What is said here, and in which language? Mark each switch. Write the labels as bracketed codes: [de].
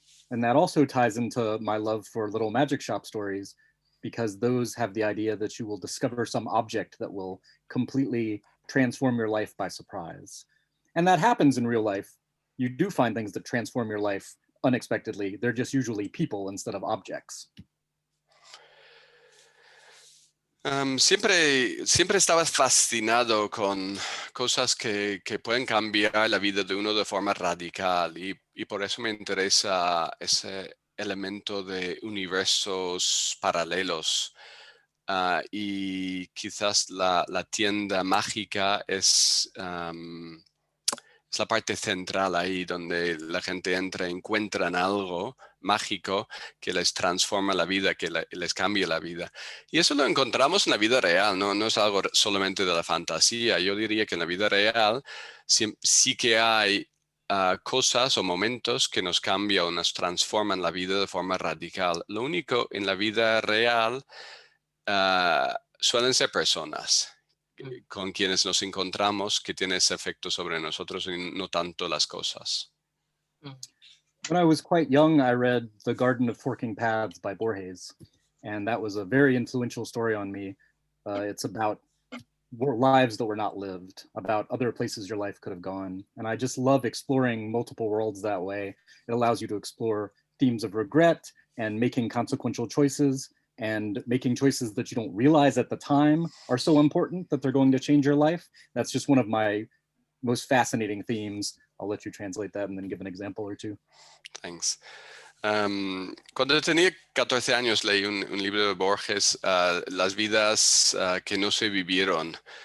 [en] And that also ties into my love for little magic shop stories, because those have the idea that you will discover some object that will completely transform your life by surprise. And that happens in real life. You do find things that transform your life unexpectedly. They're just usually people instead of objects. [es] Siempre estaba fascinado con cosas que pueden cambiar la vida de uno de forma radical, y por eso me interesa ese elemento de universos paralelos. Y quizás la tienda mágica es la parte central ahí, donde la gente entra, encuentran algo mágico que les transforma la vida, que les cambia la vida. Y eso lo encontramos en la vida real, no es algo solamente de la fantasía. Yo diría que en la vida real sí que hay cosas o momentos que nos cambian o nos transforman la vida de forma radical. Lo único en la vida real suelen ser personas con quienes nos encontramos que tiene ese efecto sobre nosotros y no tanto las cosas. [en] When I was quite young, I read The Garden of Forking Paths by Borges, and that was a very influential story on me. It's about lives that were not lived, about other places your life could have gone. And I just love exploring multiple worlds that way. It allows you to explore themes of regret and making consequential choices, and making choices that you don't realize at the time are so important that they're going to change your life. That's just one of my most fascinating themes. I'll let you translate that and then give an example or two. Thanks. [es] Cuando tenía 14 años leí un libro de Borges, Las vidas que no se vivieron.